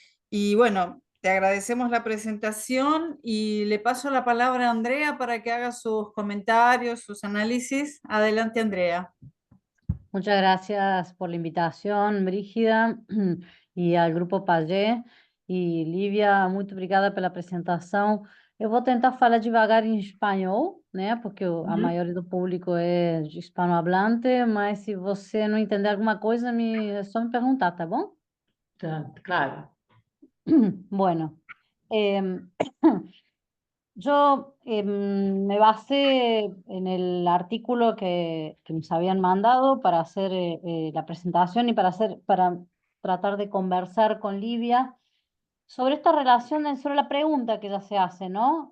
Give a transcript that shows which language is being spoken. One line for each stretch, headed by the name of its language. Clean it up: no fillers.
Spanish: Y bueno, te agradecemos la presentación y le paso la palabra a Andrea para que haga sus comentarios, sus análisis. Adelante, Andrea. Muchas gracias por la invitación, Brígida,
Portuguese: e ao Grupo Pagé. E Lívia, muito obrigada pela apresentação. Eu vou tentar falar devagar em espanhol, né? Porque a maioria do público é hispanohablante, mas se você não entender alguma coisa, é só me perguntar, tá bom? Tá, claro.
Spanish: Bueno, yo me basé en el artículo que nos habían mandado para hacer la presentación y para tratar de conversar con Livia sobre esta relación, sobre la pregunta que ella se hace, ¿no?